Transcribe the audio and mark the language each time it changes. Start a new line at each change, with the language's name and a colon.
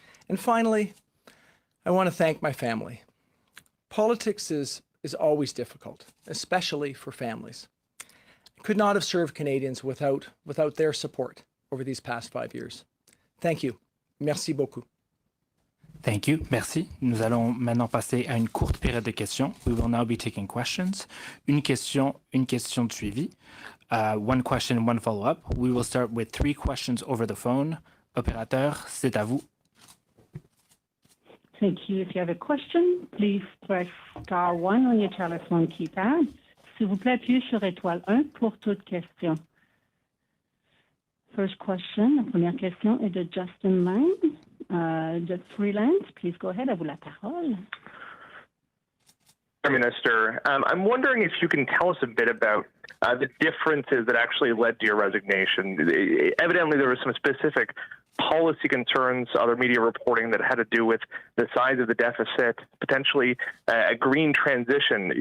English: And finally, I want to thank my family. Politics is always difficult, especially for families. I could not have served Canadians without their support over these past 5 years. Thank you.
French: Merci beaucoup.
English: Thank you. Merci.
French: Nous allons maintenant passer à une courte période de questions.
English: We will now be taking questions.
French: Une question de suivi.
English: One question, one follow-up. We will start with 3 questions over the phone.
French: Opérateur, c'est à vous.
English: Thank you. If you have a question, please press star 1 on your telephone keypad.
French: S'il vous plaît, appuyez sur étoile 1 pour toute question.
English: First question,
French: la première question est de Justin Lang, de Freelance.
English: Please go ahead,
French: à vous la parole.
English: Minister, I'm wondering if you can tell us a bit about the differences that actually led to your resignation. Evidently, there were some specific policy concerns, other media reporting that had to do with the size of the deficit, potentially a green transition.